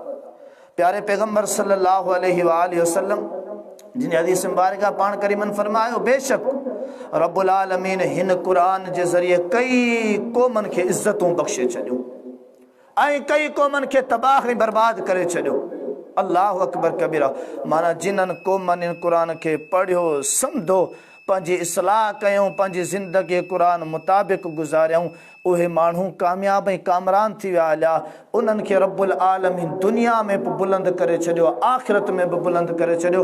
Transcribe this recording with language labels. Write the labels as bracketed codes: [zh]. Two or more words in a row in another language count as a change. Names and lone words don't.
[sd] प्यारे पैगंबर [ar] صلى الله عليه وسلم [sd] जिन हदीस मुबारका पाण करीमन फरमायो, बेशक [ar] رب العالمين [sd] हिन क़ुरान जे ज़रिए कई क़ौमन खे इज़्ज़तूं बख़्शे छॾियूं ऐं कई क़ौमन खे तबाह ऐं बर्बाद करे छॾियो। [ar] الله أكبر كبيرا. [sd] माना जिन्हनि क़ौमनि इन क़ुरान खे पढ़ियो सम्झो, पंहिंजी इस्लाह कयूं, पंहिंजी ज़िंदगी क़ुरान मुताबिक़ गुज़ारियऊं, उहे माण्हू कामयाब ऐं कामरान थी विया हलिया। उन्हनि खे [ar] رب العالمين [sd] दुनिया में बि बुलंद करे छॾियो, आख़िरत में बि बुलंद करे छॾियो।